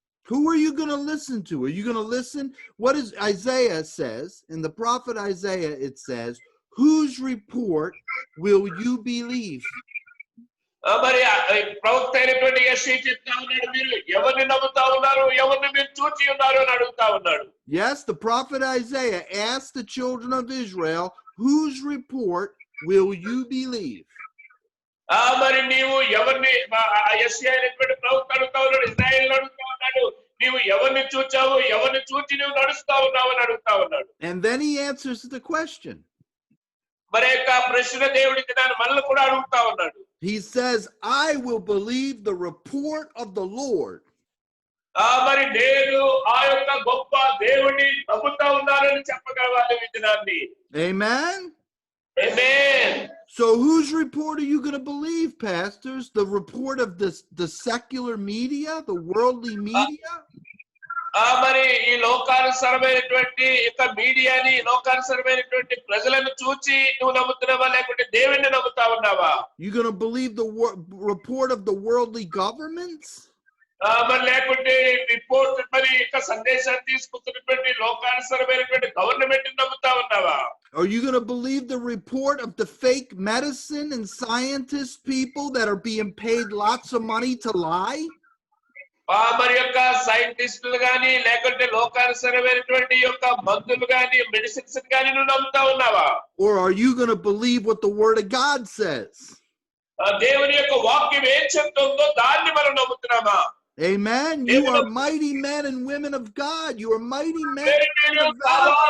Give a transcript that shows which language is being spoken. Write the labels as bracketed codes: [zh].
[en] Who are you going to listen to? Are you going to listen? What is Isaiah says, in the prophet Isaiah, it says, whose report will you believe? [te] మరి ప్రవక్త అయినటువంటి యెషయా చెప్తా ఉన్నాడు, మీరు ఎవరిని నమ్ముతా ఉన్నారు, ఎవరిని మీరు చూచి ఉన్నారు అని అడుగుతా ఉన్నాడు. [en] Yes, the prophet Isaiah asked the children of Israel, whose report will you believe? [te] మరి నీవు ఎవరిని, యెషయా అయినటువంటి ప్రవక్త అడుగుతా ఉన్నాడు, ఇశ్రాయేలు అడుగుతా ఉన్నాడు, నీవు ఎవరిని చూచావు, ఎవరిని చూచి నువ్వు నడుస్తా ఉన్నావు అని అడుగుతా ఉన్నాడు. [en] And then he answers the question. [te] మరి యొక్క ప్రశ్న దేవుడికి దాన్ని మళ్ళీ కూడా అడుగుతా ఉన్నాడు. [en] He says, I will believe the report of the Lord. [te] మరి నేను ఆ యొక్క గొప్ప దేవుని నమ్ముతా ఉన్నానని చెప్పగలవాలి ఈ దినాన్ని. [en] Amen. Amen. So whose report are you going to believe, pastors? The report of the secular media, the worldly media? [te] మరి ఈ లోకానుసరమైనటువంటి యొక్క మీడియాని, లోకానుసరమైనటువంటి ప్రజలను చూచి నువ్వు నమ్ముతున్నావా, లేకుంటే దేవుణ్ణి నమ్ముతా ఉన్నావా? [en] You going to believe the report of the worldly governments? [te] మరి లేకుంటే రిపోర్ట్, మరి యొక్క సందేశాన్ని తీసుకుంటున్నటువంటి లోకానుసరమైనటువంటి గవర్నమెంట్ నమ్ముతా ఉన్నావా? [en] Are you going to believe the report of the fake medicine and scientist people that are being paid lots of money to lie? [te] మరి యొక్క సైంటిస్టులు గాని, లేకుంటే లోకానుసరమైనటువంటి యొక్క మందులు గాని, మెడిసిన్స్ గాని నువ్వు నమ్ముతా ఉన్నావా? [en] Or are you going to believe what the word of God says? [te] దేవుని యొక్క వాక్యం ఏం చెప్తుందో దాన్ని మనం నమ్ముతున్నామా? [en] Amen. You are mighty men and women of God. You are mighty men and women of God.